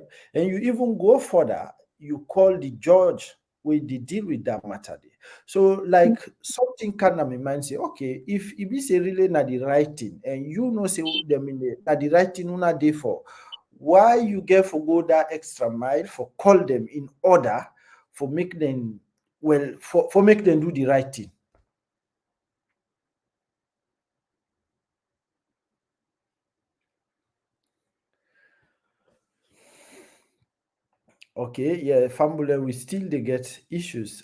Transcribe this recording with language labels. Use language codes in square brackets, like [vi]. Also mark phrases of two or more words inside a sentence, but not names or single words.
[pcm] And you even go further, you call the judge wey dey deal with that matter there. So like something kind of my mind say, okay, if e be say really na the right thing, and you know say dem na the right thing una dey for, why you get for go that extra mile for call them in order for make them, well, for make them do the right thing. Okay, yeah, family we still they get issues.